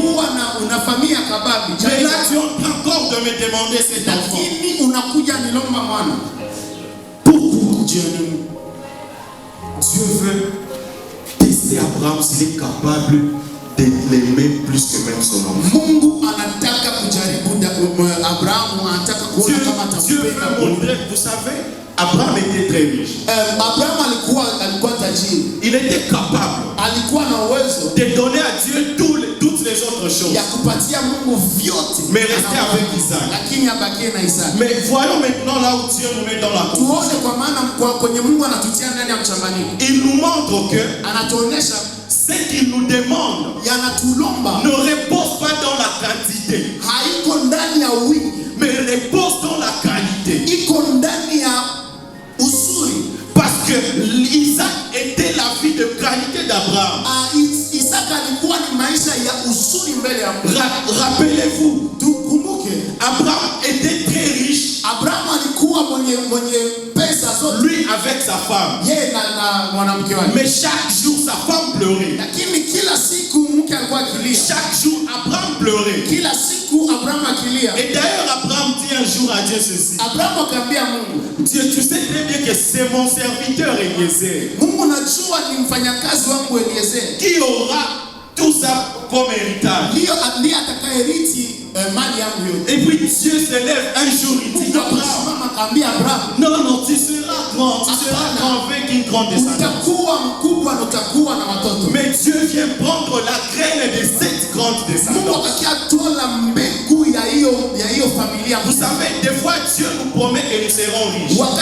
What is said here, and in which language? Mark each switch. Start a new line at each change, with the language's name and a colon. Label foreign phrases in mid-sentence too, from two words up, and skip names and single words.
French: Mais là tu es encore de me demander cet enfant. Pourquoi Dieu veut c'est Abraham, s'il est capable de l'aimer plus que même son enfant.
Swahili: Mungu anataka kujaribu Abraham, anataka kuona kama atampenda.
French: Vous savez, Abraham était très riche.
Swahili: Abraham alikuwa tajiri.
French: Il était capable
Swahili: alikuwa na uwezo
French: de donner à Dieu toutes les autres choses.
Swahili: Ya kupatia Mungu vyote.
French: Mais rester avec Isaac.
Swahili: Lakini abakie na Isaac.
French: Mais voyons maintenant là où Dieu nous met dans la confusion.
Swahili: Tuone kwa maana kwenye Mungu anatutia ndani ya mchanganyiko.
French: Il nous montre que
Swahili: anatuonyesha
French: ce qu'il nous demande ne repose pas dans la quantité,
Swahili: haiko ndani ya wingi,
French: mais repose dans la qualité.
Swahili: Iko ndani ya uzuri.
French: Parce que Isaac était la vie de qualité d'Abraham.
Swahili: Isaac alikuwa ni maisha ya uzuri mbele ya Mungu.
French: Rappelez-vous,
Swahili: tukumbuke,
French: Abraham était très riche.
Swahili: Abraham alikuwa mwenye pesa zote.
French: Lui avec sa femme.
Swahili: Yeye na mwanamke wake.
French: Mais chaque jour sa femme pleurait.
Swahili: Lakini kila siku mke alikuwa akilia.
French: Chaque jour Abraham pleurait.
Swahili: Kila siku Abraham akilia.
French: Et d'ailleurs Abraham dit un jour à Dieu ceci.
Swahili: Abraham akamwambia Mungu,
French: Dieu, tu sais très bien que c'est mon serviteur Eliezer.
Swahili: Mungu najua ni mfanyakazi wangu Eliezer.
French: Qui aura tout ça comme héritage.
Swahili: Ndiye atakayerithi mali yangu yote.
French: Et puis Dieu se lève un jour, il dit Abraham, non, tu seras grand, avec une grande descendance. Mais Dieu vient prendre la graine de cette grande descendance. Vous savez, des fois Dieu nous promet que nous serons riches.